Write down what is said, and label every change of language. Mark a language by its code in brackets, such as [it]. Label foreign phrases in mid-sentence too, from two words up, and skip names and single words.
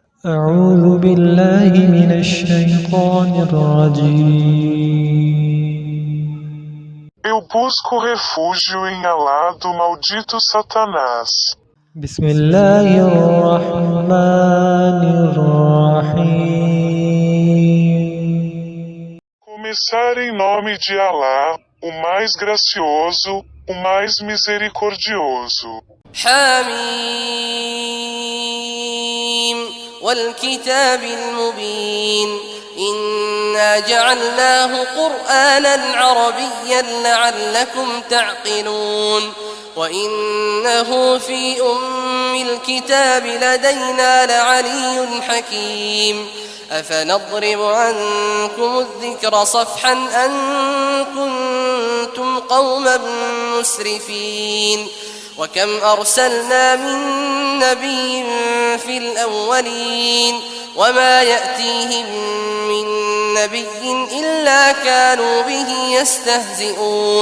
[ar] أعوذ بالله من الشيطان الرجيم. [pt] Eu busco refúgio em Alá do maldito Satanás. [ar] بسم الله الرحمن الرحيم. [pt] Começar em nome de Alá, o mais gracioso, o mais misericordioso. [ar] حميم والكتاب المبين إنا جعلناه قرآنا عربيا لعلكم تعقلون وإنه في أم الكتاب لدينا لعلي حكيم أفنضرب عنكم الذكر صفحا أن كنتم قوما مسرفين وكم أرسلنا من نبي في الأولين وما يأتيهم من نبي إلا كانوا به يستهزئون.